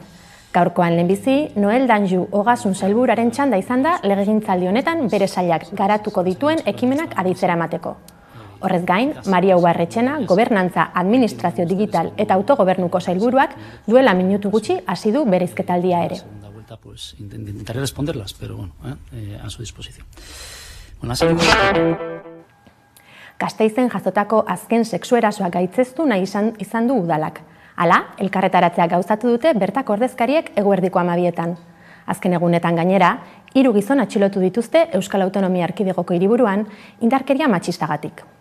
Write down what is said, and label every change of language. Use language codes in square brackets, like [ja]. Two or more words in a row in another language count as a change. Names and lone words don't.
[eu] Gaurkoan lehenbizi, Noel Danju Ogasun sailburuaren txanda izan da legegintzaldi honetan bere sailak garatuko dituen ekimenak aditzera emateko. Horrez gain, Maria Ubarretxena, Gobernantza, Administrazio Digital eta Autogobernuko sailburuak duela minutu gutxi hasi du bereizketaldia ere. [es] Intentaré responderlas, pero bueno, a su disposición. [eu] Gasteizen jazotako azken sexuerasoak gaitzeztu nahi izan du udalak. Hala, elkarretaratzea gauzatu dute bertako ordezkariek eguerdiko 12etan. Azken egunetan gainera, 3 gizon atxilotu dituzte Euskal Autonomia Erkidegoko hiriburuan indarkeria matxistagatik.